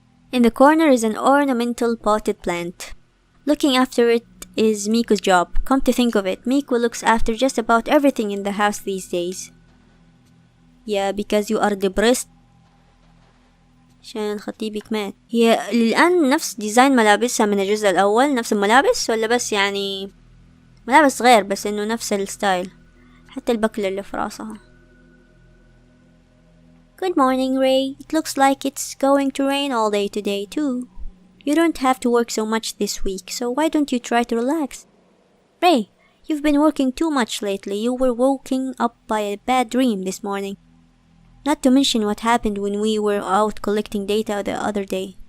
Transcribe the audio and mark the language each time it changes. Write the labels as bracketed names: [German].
[English] In the corner is an ornamental potted plant. Looking after it is Miku's job. Come to think of it, Miku looks after just about everything in the house these days. Yeah, because you are depressed. [Arabic] عشان خطيبك مات. هي الآن نفس ديزاين ملابسها من الجزء الأول، نفس الملابس ولا بس يعني ملابس غير بس إنه نفس الستايل، حتى البكلة اللي في راسها. [English] Good morning, Ray. It looks like it's going to rain all day today too. You don't have to work so much this week, so why don't you try to relax? Ray, you've been working too much lately. You were woken up by a bad dream this morning. Not to mention what happened when we were out collecting data the other day.